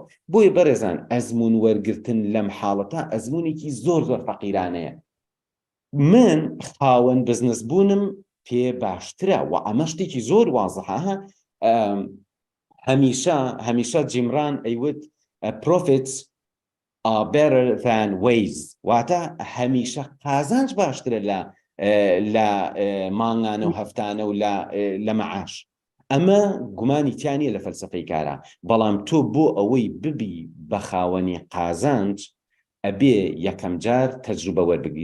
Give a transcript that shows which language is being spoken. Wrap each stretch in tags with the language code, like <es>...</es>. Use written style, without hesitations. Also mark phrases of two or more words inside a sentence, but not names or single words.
<ckb>بۆیە بەڕێزان ئەزمون وەرگرتن لەم حاڵەتە ئەزمونێکی زۆر فەقیرانەیە. من خاوەن بزنس بوونم پێ باشترە و ئەمە شتێکی زۆر وازەحە. هەمیشە جیمران ئەیوت</ckb> <en>profits are better than ways،</en> <ckb>واتە هەمیشە قازانج باشترە لە مانگانە و هەفتانە و لە مەعاش. ئەمە گومانی تیانە لە فەلسفەی کارە. بەڵام تۆ بۆ ئەوەی ببی بە خاوەنی قازانج ئەبێ یەکەم جار تەجروبە وەربگری.</ckb>